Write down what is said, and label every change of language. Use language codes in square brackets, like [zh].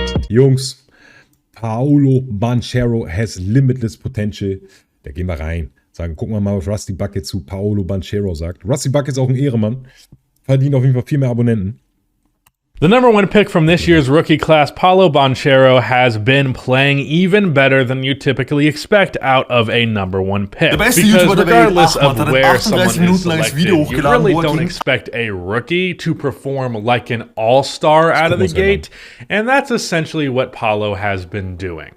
[de] Jungs, [en] Paolo Banchero has limitless potential. [de] Da gehen wir rein. Gucken wir mal, was Rusty Bucket zu Paolo Banchero sagt. Rusty Bucket ist auch ein Ehrenmann. Verdient auf jeden Fall viel mehr Abonnenten. [en] The number one pick from this year's rookie class, Paolo Banchero, has been playing even better than you typically expect out of a number one pick. Because regardless of where someone is selected, you really don't expect a rookie to perform like an all-star out of the gate, and that's essentially what Paolo has been doing.